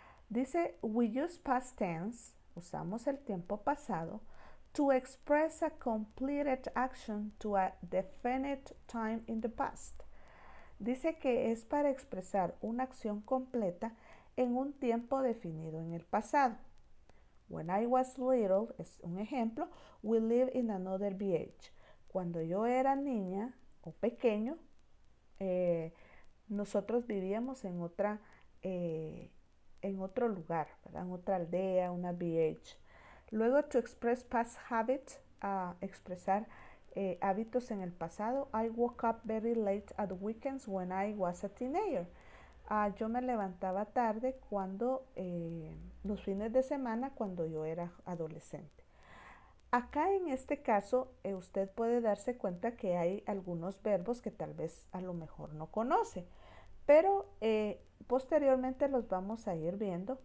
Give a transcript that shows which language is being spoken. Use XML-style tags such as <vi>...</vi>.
<en>Dice, we use past tense,</en> <es>usamos el tiempo pasado,</es> <en>to express a completed action to a definite time in the past.</en> <es>Dice que es para expresar una acción completa en un tiempo definido en el pasado.</es> <en>When I was little,</en> <es>es un ejemplo,</es> <en>we lived in another village.</en> <es>Cuando yo era niña o pequeño, nosotros vivíamos en otro lugar, ¿verdad? En otra aldea, una village. Luego,</es> <en>to express past habits,</en> <es>expresar hábitos en el pasado.</es> <en>I woke up very late at weekends when I was a teenager.</en> <es>Yo me levantaba tarde cuando los fines de semana cuando yo era adolescente. Acá en este caso usted puede darse cuenta que hay algunos verbos que tal vez a lo mejor no conoce, pero posteriormente los vamos a ir viendo.</es>